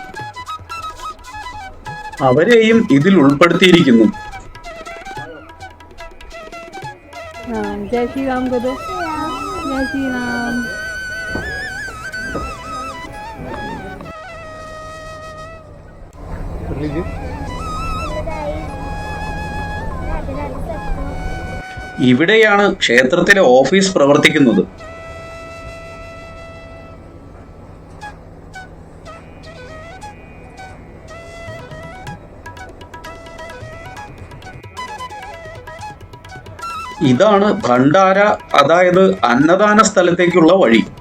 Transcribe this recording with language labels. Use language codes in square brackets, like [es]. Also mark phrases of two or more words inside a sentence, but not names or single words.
[ml] അവരെയും ഇതിൽ ഉൾപ്പെടുത്തിയിരിക്കുന്നു. [hi] जय श्री राम को दो। जय श्री राम। [ml] ഇവിടെയാണ് ക്ഷേത്രത്തിലെ ഓഫീസ് പ്രവർത്തിക്കുന്നത്. ഇതാണ് ഭണ്ഡാര, അതായത് അന്നദാന സ്ഥലത്തേക്കുള്ള വഴി.